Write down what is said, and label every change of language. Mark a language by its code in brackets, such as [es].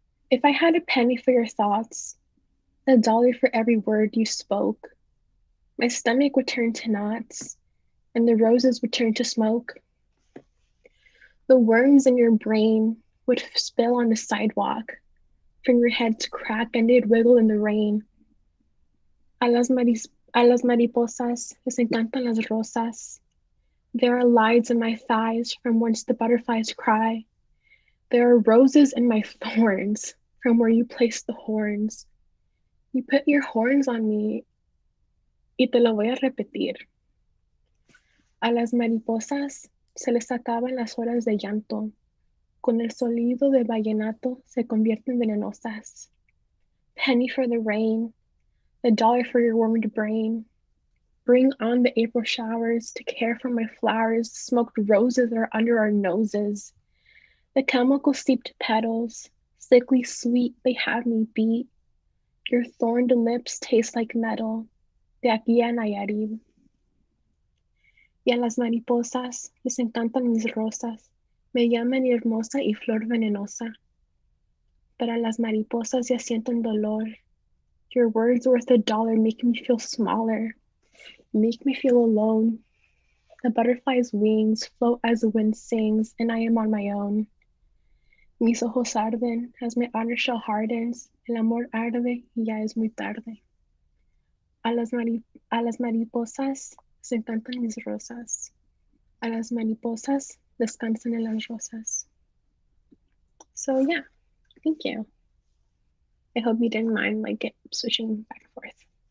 [en] If I had a penny for your thoughts, a dollar for every word you spoke, my stomach would turn to knots, and the roses would turn to smoke. The worms in your brain would spill on the sidewalk, from your head to crack, and they'd wiggle in the rain. [es] A las mariposas les encantan las rosas. [en] There are lides in my thighs from whence the butterflies cry. There are roses in my thorns from where you place the horns. You put your horns on me, [es] y te lo voy a repetir. A las mariposas se les acaban las horas de llanto. Con el sonido de vallenato se convierten venenosas. [en] Penny for the rain, a dollar for your warmed brain. Bring on the April showers to care for my flowers. Smoked roses are under our noses. The chemical steeped petals, sickly sweet, they have me beat. Your thorned lips taste like metal. [es] De aquí a Nayarit. Y a las mariposas les encantan mis rosas. Me llaman hermosa y flor venenosa. Para las mariposas ya sienten dolor. [en] Your words worth a dollar make me feel smaller. Make me feel alone. The butterfly's wings float as the wind sings, and I am on my own. [es] Mis ojos arden [en] as my outer shell hardens. [es] El amor arde y ya es muy tarde. A las mariposas les encantan mis rosas. A las mariposas descansan en las rosas. [en] So yeah, thank you. I hope you didn't mind like it switching back and forth.